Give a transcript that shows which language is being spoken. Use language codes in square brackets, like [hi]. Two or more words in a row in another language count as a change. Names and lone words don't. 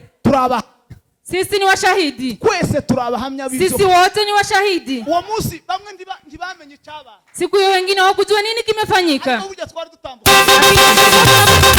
[rn] Turaba. [sw] Sisi ni washahidi. [rn] Kwese turabahamya bizo. [sw] Sisi wote ni washahidi. [rn] Uwo musi bamwe ntibamenye cyaba. [sw] Siku hiyo wengine hawakujua nini kimefanyika. [rn] Ariko burya twari dutambuka.